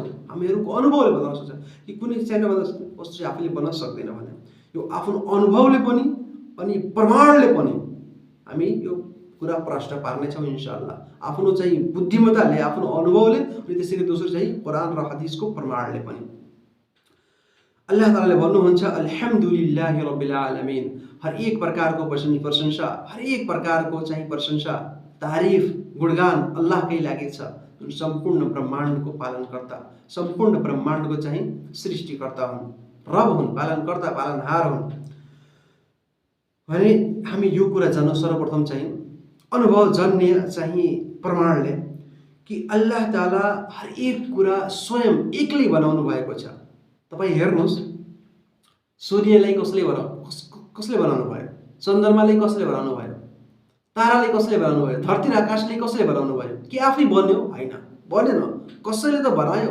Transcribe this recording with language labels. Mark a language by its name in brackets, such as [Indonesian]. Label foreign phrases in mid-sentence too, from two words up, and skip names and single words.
[Nepali] हामीहरूको अनुभवले बताउन सक्छ कि कुनै चाहिँ वस्तु चाहिँ आफूले बनाउन सक्दैन भने यो आफ्नो अनुभवले पनि अनि प्रमाणले पनि हामी यो कुरा प्रश्न पार्नेछौँ इन्शाअल्लाह। आफ्नो चाहिँ बुद्धिमत्ताले, आफ्नो अनुभवले अनि त्यसैले दोस्रो चाहिँ कुरान र हदिसको प्रमाणले पनि। अल्लाह तालाले भन्नुहुन्छ [Arabic] الحمد لله رب العالمين. [Nepali] हर एक प्रकारको प्रशंसा, हर एक प्रकारको चाहिँ प्रशंसा, तारिफ, गुणगान अल्लाहकै लागि छ, जुन सम्पूर्ण ब्रह्माण्डको पालनकर्ता, सम्पूर्ण ब्रह्माण्डको चाहिँ सृष्टिकर्ता हुन्, रब हुन्, पालनकर्ता, पालनहार हुन्। भने हामी यो कुरा जान्नु सर्वप्रथम चाहिँ अनुभवजन्य चाहिँ प्रमाणले कि अल्लाह ताला हर एक कुरा स्वयं एक्लै बनाउनु भएको छ। तपाईँ हेर्नुहोस्, सूर्यलाई कसले बनाउनु भयो, चन्द्रमालाई कसले बनाउनु भयो, तारालाई कसले बनाउनु भयो, धरती र आकाशले कसले बनाउनु भयो? के आफै बन्यो? होइन, बनेन, कसैले त बनायो।